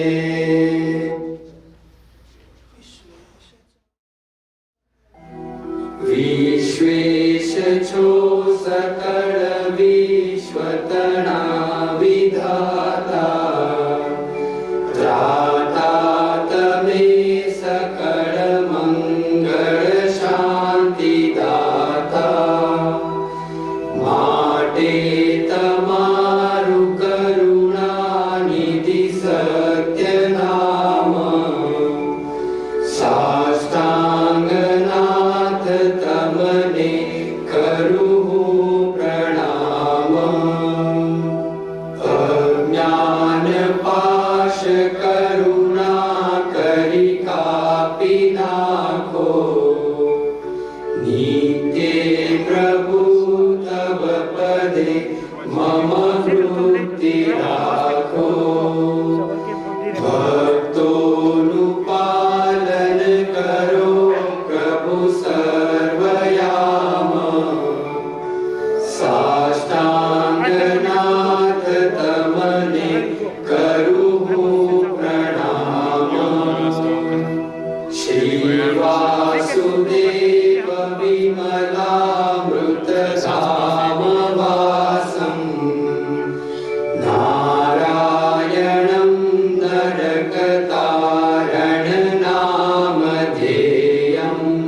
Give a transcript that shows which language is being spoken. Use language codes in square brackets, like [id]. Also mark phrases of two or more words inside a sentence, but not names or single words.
[gu] વિશ્વેશ છો સકલ વિશ્વતના વિધાતા, ત્રાતા તમે સકલ મંગલ શાંતિ દાતા। માટે તમારુ કરુણા નિધિ સત્ય નામ, સાષ્ટાંગનાથ તમને કરૂં પ્રણામ। અજ્ઞાન પાશ કરુણા કરિ કાપિ નાખો, નિત્ય પ્રભુ તબ પદે મમ વૃત્તિ રાખો। ભક્તોનુપાલન કરો પ્રભુ સર્વયામ, સાષ્ટાંગનાથ તમને કરૂં પ્રણામ। [sa] श्री वासुदेव विमलामृत धाम वासं, नारायणं नरकतारण नामधेयम्।